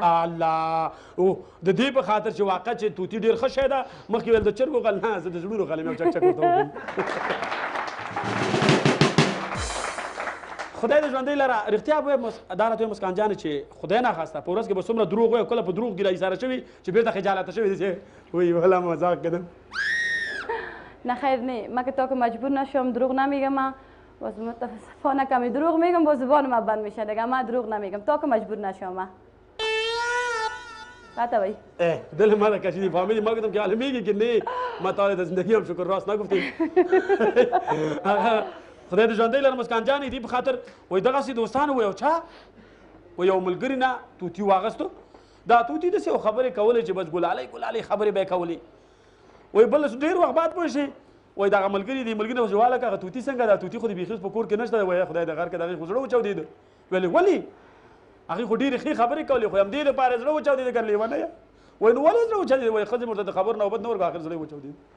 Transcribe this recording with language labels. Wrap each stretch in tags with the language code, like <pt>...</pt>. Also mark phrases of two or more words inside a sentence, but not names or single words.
<ps>الله او د دې په خاطر چې واقع چې توتي ډېر ښه شی ده مخکې ویل د چرګو غل نه زه د زړونو غل یم چک چک ورته وکړم خدای دې ژوندۍ لره رښتیا به ووایم دا راته وایي مسکان جانې چې خدای ناخواسته په ورځ کې به څومره دروغ وایي کله په دروغ ګیله ایساره شوي چې بېرته خجالته شوي دي چې وایي</ps> <fa>والا مذاق کردم نه خیر نه من که تا که مجبور نشم دروغ نمیگم باز متاسفانه کمی دروغ میگم با زبان من بند میشه دیگه من دروغ نمیگم تا که مجبور نشم قطع بایی دل من کشیدی فهمیدی ما گفتم که حالا میگی که نه ما تا حالا زندگی هم شکر راست نگفتیم</fa> <ps>خدای دې ژوندۍ لره مسکان جانې دې په خاطر وایي دغسې دوستانو وایي او چا وایي یو ملګري نه توتي واغستو دا توتي داسې یو خبرې کولې چې بس ګلالۍ ګلالۍ خبرې به یې کولې وایي بل ډېر وخت بعد پوه شي وایي دغه ملګري دې ملګري نه جواله که هغه توتي څنګه دا توتي خو دې بیخي په کور کې نشته وایي خدای د غر کې د هغې خو زړه وچاودېده ویلې ولې هغې خو ډېرې ښې خبرې کولې خو همدې لپاره زړه وچاودېده که لیونه یې وایي نو ولې زړه وچاودېده وایي ښځې ورته د خبر نوبت نه ورکړه اخر زړه یې وچاودېده</ps>